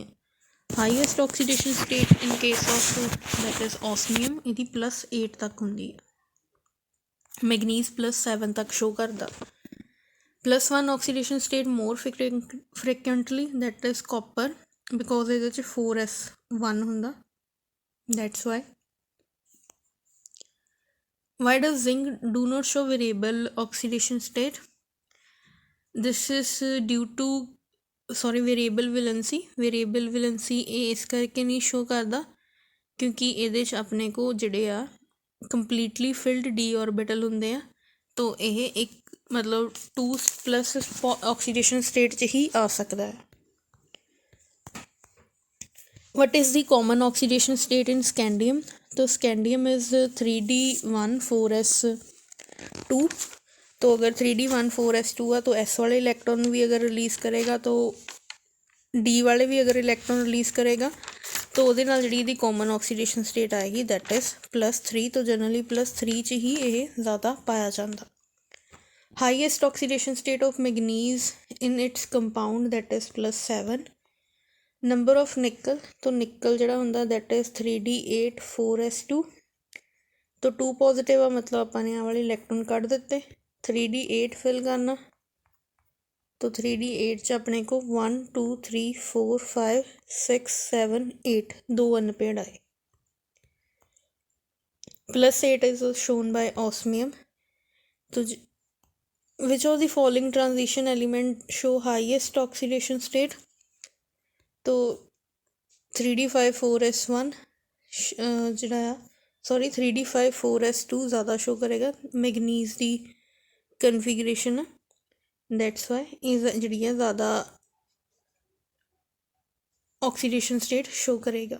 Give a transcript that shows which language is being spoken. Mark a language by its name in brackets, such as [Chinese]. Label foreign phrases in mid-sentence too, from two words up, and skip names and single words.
[English] highest oxidation state in case of that is osmium, [Punjabi] ਇਹਦੀ +8 ਤੱਕ ਹੁੰਦੀ ਹੈ। ਮੈਗਨੀਜ਼ +7 ਤੱਕ ਸ਼ੋ ਕਰਦਾ। [English] +1 oxidation state more frequently that is copper, because [Punjabi] ਇਹਦੇ 'ਚ 4s1 ਹੁੰਦਾ, [English] that's why. Why does zinc do not show variable oxidation state? This is due to variable valency। variable valency [Punjabi] ਇਹ ਇਸ ਕਰਕੇ ਨਹੀਂ ਸ਼ੋ ਕਰਦਾ ਕਿਉਂਕਿ ਇਹਦੇ 'ਚ ਆਪਣੇ ਕੋਲ ਜਿਹੜੇ ਆ [English] completely filled d orbital [Punjabi] ਹੁੰਦੇ ਆ, ਤੋ ਇਹ ਇੱਕ ਮਤਲਬ 2+ [English] oxidation state [Punjabi] 'ਚ ਹੀ ਆ ਸਕਦਾ ਹੈ। [English] What is the common oxidation state in scandium? तो scandium is 3d14s2। [Hindi] तो अगर 3d14s2 है तो s वाले इलेक्ट्रॉन भी अगर रिलीज़ करेगा तो d वाले भी अगर इलेक्ट्रॉन रिलीज़ करेगा तो [Punjabi] ਉਹਦੇ ਨਾਲ ਜਿਹੜੀ ਇਹਦੀ [English] common oxidation state [Hindi] ਆਏਗੀ [English] that is [Hindi] +3। [Punjabi] तो ਜਨਰਲੀ +3 'ਚ ਹੀ ਇਹ ਜ਼ਿਆਦਾ ਪਾਇਆ ਜਾਂਦਾ। [English] highest oxidation state of manganese in its compound that is +7. number of nickel, तो [Punjabi] ਨਿਕਲ ਜਿਹੜਾ ਹੁੰਦਾ [English] that is 3d8 4s2. [Punjabi] तो 2 ਪੋਜ਼ੀਟਿਵ ਆ, ਮਤਲਬ ਆਪਾਂ ਨੇ ਆਹ ਵਾਲੇ ਇਲੈਕਟ੍ਰੋਨ ਕੱਢ ਦਿੱਤੇ। 3d8 ਫਿਲ ਕਰਨਾ, तो 3d8 'ਚ ਆਪਣੇ ਕੋਲ 1 2 3 4 5 6 7 8 2 ਅਨਪੇਅਰਡ ਆਏ। [English] +8 is shown by osmium। तो which of the following transition element show highest oxidation state? [Punjabi] तो 3d54s1 ਜਿਹੜਾ ਆ 3d54s2 ਜ਼ਿਆਦਾ ਸ਼ੋ ਕਰੇਗਾ। ਮੈਗਨੀਜ਼ ਦੀ ਕਨਫੀਗਰੇਸ਼ਨ [English] that's why [Punjabi] ਇਹ ਜਿਹੜੀ ਆ ਜ਼ਿਆਦਾ [English] oxidation state [Punjabi] ਸ਼ੋ ਕਰੇਗਾ।